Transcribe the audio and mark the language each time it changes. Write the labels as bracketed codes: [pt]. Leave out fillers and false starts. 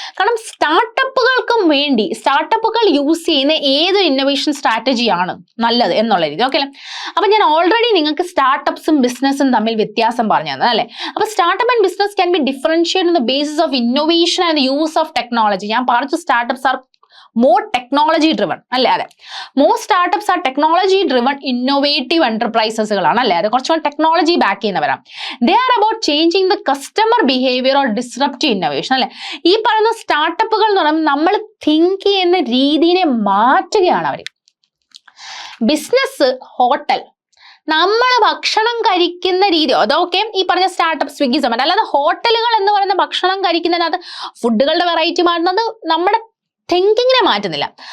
[ml] കാരണം സ്റ്റാർട്ടപ്പുകൾക്കും വേണ്ടി, സ്റ്റാർട്ടപ്പുകൾ യൂസ് ചെയ്യുന്ന ഏത് ഇന്നോവേഷൻ സ്ട്രാറ്റജിയാണ് നല്ലത് എന്നുള്ള രീതി. ഓക്കെ അല്ലേ? അപ്പൊ ഞാൻ ഓൾറെഡി നിങ്ങൾക്ക് സ്റ്റാർട്ടപ്സും ബിസിനസ്സും തമ്മിൽ വ്യത്യാസം പറഞ്ഞു തന്നെ അല്ലേ. [en] അപ്പൊ startup and business can be differentiate on the basis of innovation and use of technology. [ml] ഞാൻ പറഞ്ഞു [en] Startups are more technology driven അല്ലേ. അതെ, more startups are technology driven innovative enterprises കളാണ് അല്ലേ. [ml] അത് കുറച്ചുകൂടി ടെക്നോളജി ബാക്ക് ചെയ്യുന്നവരാണ്. [en] they are about changing the customer behavior or disruptive innovation [ml] അല്ലേ. ഈ പറയുന്ന സ്റ്റാർട്ടപ്പുകൾ എന്ന് പറയുമ്പോൾ നമ്മൾ തിങ്ക് ചെയ്യുന്ന രീതിയെ മാറ്റുകയാണ് അവർ. ബിസിനസ്, ഹോട്ടൽ, നമ്മൾ ഭക്ഷണം കഴിക്കുന്ന രീതി, അതൊക്കെ ഈ പറഞ്ഞ സ്റ്റാർട്ടപ്പ്, സ്വിഗ്ഗി, സൊമാറ്റോ. അല്ലാതെ ഹോട്ടലുകൾ എന്ന് പറയുന്ന ഭക്ഷണം കഴിക്കുന്നതിനകത്ത് ഫുഡുകളുടെ വെറൈറ്റി മാറുന്നത് നമ്മുടെ തിങ്കിങ്ങിനെ മാറ്റുന്നില്ല.